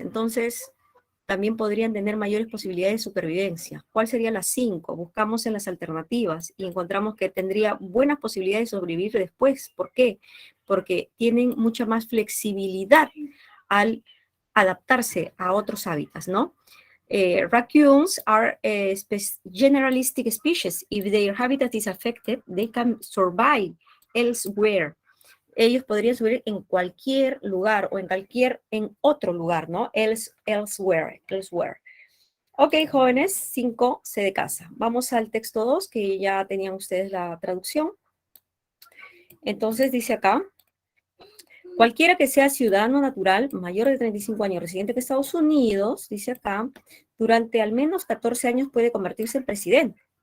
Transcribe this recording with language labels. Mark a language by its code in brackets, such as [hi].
[es] Entonces, también podrían tener mayores posibilidades de supervivencia. ¿Cuál sería la 5? Buscamos en las alternativas y encontramos que tendría buenas posibilidades de sobrevivir después. ¿Por qué? Porque tienen mucha más flexibilidad al adaptarse a otros hábitats, ¿no? [en] Raccoons are a generalistic species. If their habitat is affected, they can survive elsewhere. [es] Ellos podrían subir en cualquier lugar o en otro lugar, ¿no? Elsewhere. Ok, jóvenes, 5 C de casa. Vamos al texto 2, que ya tenían ustedes la traducción. Entonces dice acá, cualquiera que sea ciudadano natural mayor de 35 años residente en Estados Unidos, dice acá, durante al menos 14 años puede convertirse en presidente.